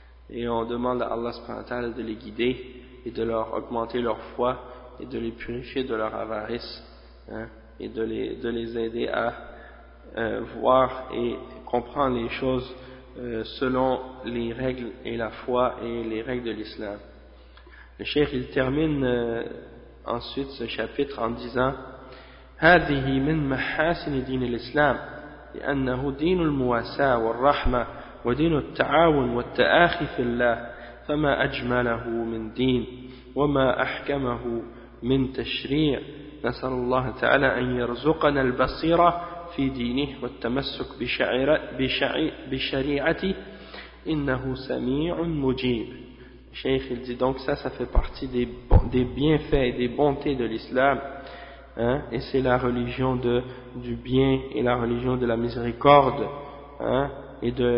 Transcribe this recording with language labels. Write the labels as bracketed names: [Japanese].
[French] Et on demande à Allah subhanahu wa ta'ala de les guider, et de leur augmenter leur foi, et de les purifier de leur avarice, et de les aider à voir et comprendre les choses selon les règles et la foi et les règles de l'islam. Le cheikh, il termine ensuite ce chapitre en disant: [Arabic] هذه من محاسن دين الإسلام لأنه دين المواساة والرحمة ودين التعاون والتآخي في الله فما أجمله من دين وما أحكمه من تشريع نسأل الله تعالى أن يرزقنا البصيرة في دينه والتمسك بشريعته إنه سميع مجيب. [French] Cheikh, il dit donc ça fait partie des bienfaits et des bontés de l'islam, et c'est la religion du bien et la religion de la miséricorde, et